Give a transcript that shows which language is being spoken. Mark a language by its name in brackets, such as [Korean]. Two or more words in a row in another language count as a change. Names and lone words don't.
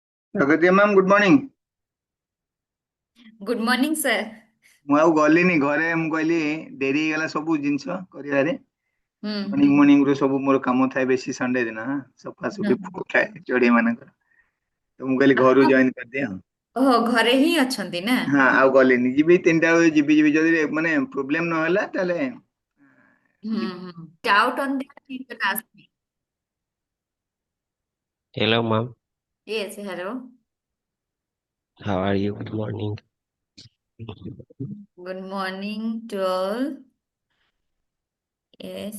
[English] Pragati ma'am good morning. good morning sir. [Odia] ମୁଁ ଆଉ ଗଲିନି ଘରେ, ମୁଁ କହିଲି ଡେରି ହେଇଗଲା ସବୁ ଜିନିଷ କରିବାରେ। ମର୍ଣ୍ଣିଂ ହୁଁ। ମର୍ଣ୍ଣିଂ ରୁ ସବୁ ମୋର କାମ ଥାଏ, ବେଶୀ ସଣ୍ଡେ ଦିନ ସଫାସଫି ହୁଁ। ବହୁତ ଥାଏ ଚଢେଇ ମାନଙ୍କର। ତ ମୁଁ କହିଲି ଘରୁ ଆପଣ ଜଏନ କରିଦିଏ ଆଉ। ଓହୋ ଘରେ ହିଁ ଅଛନ୍ତି ନା? ହଁ ଆଉ ଗଲିନି, ଯିବି 3ଟା ବେଳେ ଯିବି ଯିବି ଯଦି ମାନେ ପ୍ରୋବ୍ଲେମ ନହେଲା ତାହେଲେ ଯିବି। [English] Doubt on that you can ask me. Hello, ma'am. Yes, hello. How are you? Good morning. Good morning to all. Yes.